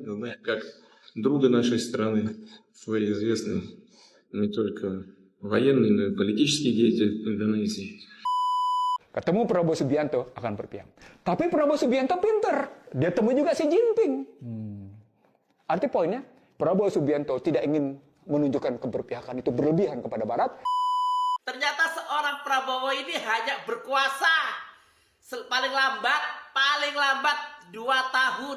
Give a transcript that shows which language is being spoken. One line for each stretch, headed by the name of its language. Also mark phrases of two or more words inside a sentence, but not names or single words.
Russian: мы как друга нашей страны, свой известный не только военный, но и политический деятель Индонезии.
Indonesian: Ketemu Prabowo Subianto akan berpihak. Tapi Prabowo Subianto pinter. Dia temu juga Xi Jinping. Arti poinnya, Prabowo Subianto tidak ingin menunjukkan keberpihakan itu berlebihan kepada Barat. Ternyata seorang Prabowo ini hanya berkuasa paling lambat 2 tahun.